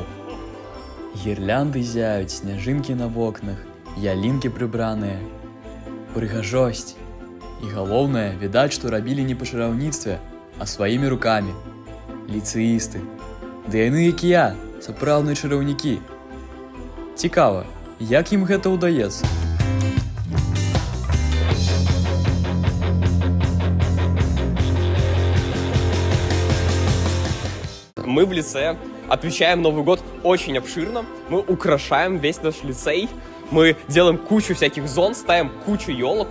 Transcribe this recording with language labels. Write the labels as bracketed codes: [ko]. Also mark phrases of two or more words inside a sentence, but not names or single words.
[be] Гірлянды зяюць, сняжынкі на вокнах, ялінкі прыбраныя. Прыгажосць. І галоўнае, відаць, што рабілі не па чараўніцтве, а сваімі рукамі. Ліцэісты. Ды яны, як і я, сапраўдныя чараўнікі. Цікава, як ім гэта ўдаецца? [ru] Мы в лицее отмечаем Новый год очень обширно. Мы украшаем весь наш лицей. Мы делаем кучу всяких зон, ставим кучу елок.